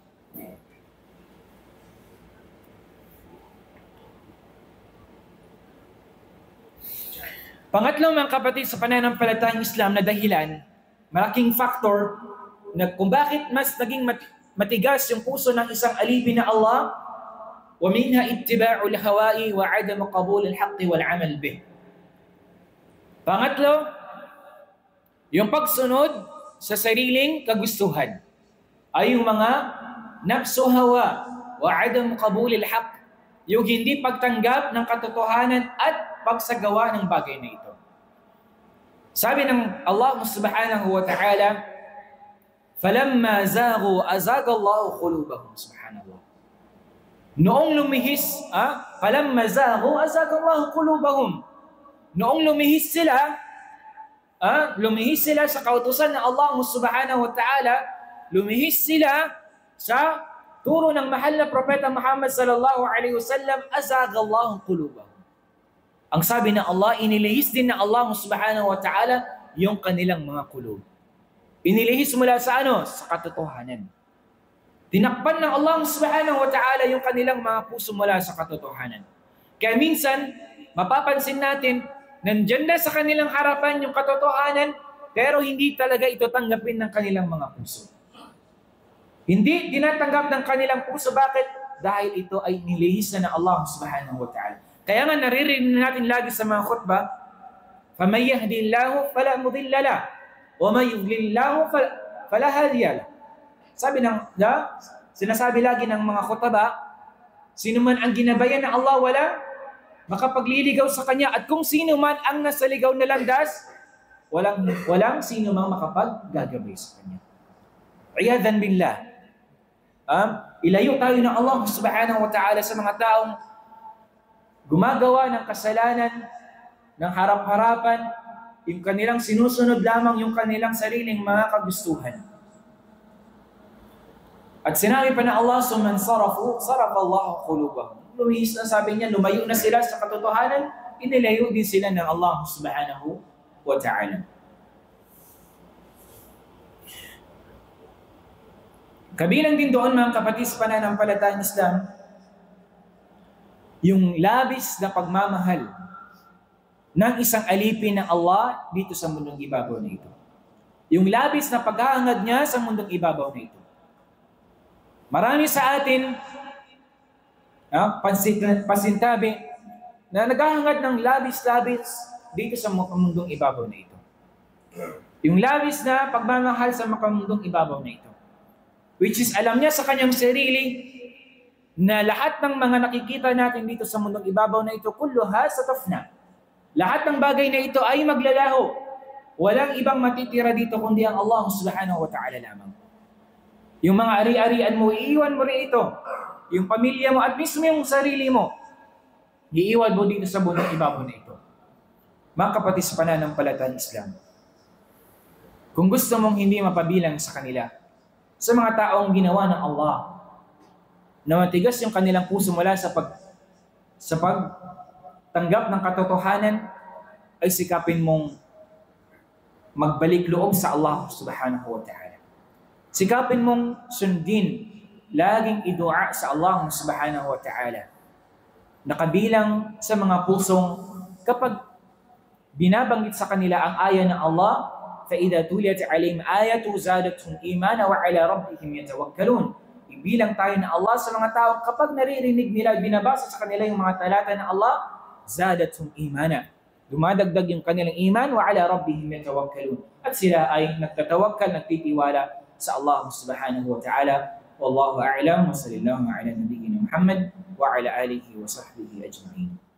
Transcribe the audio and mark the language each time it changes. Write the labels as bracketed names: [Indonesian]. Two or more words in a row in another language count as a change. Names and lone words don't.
[Filipino] Pangatlo, mga kapatid, sa pananampalatayang Islam na dahilan, malaking factor na kung bakit mas naging matigas yung puso ng isang alipin na Allah, [Arabic] ومنها اتباع الهوى وعدم قبول الحق والعمل به. [Filipino] Pangatlo, yung pagsunod sa sariling kagustuhan ay yung mga [Arabic] النفس الهوى وعدم قبول الحق, [Filipino] yung hindi pagtanggap ng katotohanan at pagsagawa ng bagay na ito. Sabi ng Allah [Arabic] سبحانه وتعالى, فَلَمَّا زَاغُوا أَزَاغَ اللَّهُ قُلُوبَهُمْ. [Filipino] Subhanallah. Noong lumihis, [Arabic] فَلَمَّا زَاغُوا أَزَاغَ اللَّهُ قُلُوبَهُمْ. [Filipino] Noong lumihis sila sa kautusan ng Allah [Arabic] سبحانه وتعالى, [Filipino] lumihis sila sa turo ng mahal na Propeta Muhammad [Arabic] صلى الله عليه وسلم, أَزَاغَ اللَّهُ قُلُوبَهُمْ. [Filipino] Ang sabi ng Allah, inilihis din ng Allah [Arabic] سبحانه وتعالى [Filipino] yung kanilang mga kulub. Inilihis mula sa ano? Sa katotohanan. Tinakpan ng Allah [Arabic] سبحانه وتعالى [Filipino] yung kanilang mga puso mula sa katotohanan. Kaya minsan, mapapansin natin, nandyan na sa kanilang harapan yung katotohanan, pero hindi talaga ito tanggapin ng kanilang mga puso. Hindi tinatanggap ng kanilang puso. Bakit? Dahil ito ay nilihis na ng Allah [Arabic] سبحانه وتعالى. [Filipino] Kaya nga naririnig natin lagi sa mga khutbah, [Arabic] فَمَنْ يَهْدِ اللَّهُ فَلَا مُضِلَّ لَهُ وَمَنْ يُضْلِلْ اللَّهُ فَلَا هَادِيَ لَهُ. [Filipino] Sinasabi lagi ng mga khutbah, sino man ang ginabayan ng Allah, wala makapagliligaw sa kanya. At kung sino man ang nasa ligaw na landas, walang sino man makapaggagabay sa kanya. [Arabic] عياذا بالله. [Filipino] Ilayo tayo ng Allah [Arabic] سبحانه وتعالى [Filipino] sa mga taong gumagawa ng kasalanan ng harap-harapan, yung kanilang sinusunod lamang yung kanilang sariling mga kagustuhan. At sinabi pa na Allah, [Arabic] "ثم انصرفوا صرف الله قلوبهم." [Filipino] Lumihis na, sabi niya, lumayo na sila sa katotohanan, inilayo din sila ng Allah [Arabic] سبحانه وتعالى. [Filipino] Kabilang din doon, mga kapatid sa pananampalatayang Islam, yung labis na pagmamahal ng isang alipin ng Allah dito sa mundong ibabaw na ito. Yung labis na paghahangad niya sa mundong ibabaw na ito. Marami sa atin, pasintabi, na naghahangad ng labis-labis dito sa mundong ibabaw na ito. Yung labis na pagmamahal sa mundong ibabaw na ito. [English] Which is, [Filipino] alam niya sa kanyang sarili na lahat ng mga nakikita natin dito sa mundong ibabaw na ito, [Arabic] كلها ستفنى. [Filipino] Lahat ng bagay na ito ay maglalaho. Walang ibang matitira dito kundi ang Allah [Arabic] سبحانه وتعالى [Filipino] lamang. Yung mga ari-arian mo, iiwan mo rin ito. Yung pamilya mo at mismo yung sarili mo, iiwan mo dito sa mundong ibabaw na ito. Mga kapatid sa pananampalatayang Islam, kung gusto mong hindi mapabilang sa kanila, sa mga taong ginawa ng Allah, na matigas yung kanilang puso mula sa pagtanggap ng katotohanan, ay sikapin mong magbalik loob sa Allah [Arabic] سبحانه وتعالى. [Filipino] Sikapin mong sundin, laging idua sa Allah [Arabic] سبحانه وتعالى. [Filipino] Nakabilang sa mga pusong kapag binabanggit sa kanila ang aya ng Allah, [Arabic] فَإِذَا تُلِيَتْ عَلَيْهِمْ آيَةٌ زَادَتْهُمْ إِيمَانًا وَعَلَى رَبِّهِمْ يَتَوَكَّلُونَ. [Filipino] Ibilang tayo ng Allah sa mga tao kapag naririnig nila, binabasa sa kanila yung mga talata ng Allah, [Arabic] زَادَتْهُمْ إِيمَانًا. [Filipino] Dumadagdag yung kanilang iman, [Arabic] وَعَلَى رَبِّهِمْ يَتَوَكَّلُونَ. [Filipino] At sila ay nagtatawakkal, nagtitiwala sa Allah [Arabic] سبحانه وتعالى. والله أعلم وصلى الله على نبينا محمد وعلى آله وصحبه أجمعين.